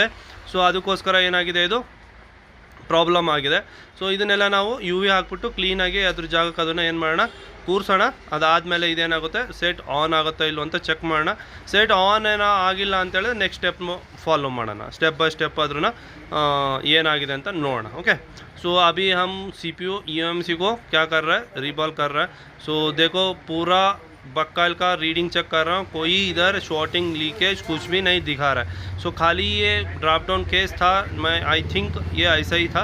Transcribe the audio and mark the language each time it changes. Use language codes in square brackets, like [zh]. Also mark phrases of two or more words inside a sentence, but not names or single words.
[kn] ಸೊ ಅದಕ್ಕೋಸ್ಕರ ಏನಾಗಿದೆ, ಇದು ಪ್ರಾಬ್ಲಮ್ ಆಗಿದೆ. ಸೊ ಇದನ್ನೆಲ್ಲ ನಾವು ಯು ವಿ ಹಾಕ್ಬಿಟ್ಟು ಕ್ಲೀನಾಗಿ ಅದ್ರ ಜಾಗಕ್ಕೆ ಅದನ್ನು ಏನು ಮಾಡೋಣ, ಕೂರಿಸೋಣ. ಅದಾದಮೇಲೆ ಇದೇನಾಗುತ್ತೆ, [en] set on [kn] ಆಗುತ್ತಾ ಇಲ್ಲೋ ಅಂತ ಚೆಕ್ ಮಾಡೋಣ. [en] set on [kn] ಏನೋ ಆಗಿಲ್ಲ ಅಂತೇಳಿದ್ರೆ [en] next step follow [kn] ಮಾಡೋಣ, [en] step by step [kn] ಅದ್ರನ್ನ ಏನಾಗಿದೆ ಅಂತ ನೋಡೋಣ. [en] okay, so [hi] अभी हम CPU EMC को क्या कर रहा है, रीबॉल कर रहा है. सो देखो पूरा बक्काल का रीडिंग चेक कर रहा हूँ, कोई इधर [en] shorting leakage [hi] कुछ भी नहीं दिखा रहा है. सो खाली ये [en] drop down case [hi] था, मैं [en] I think [hi] ये ऐसा ही था.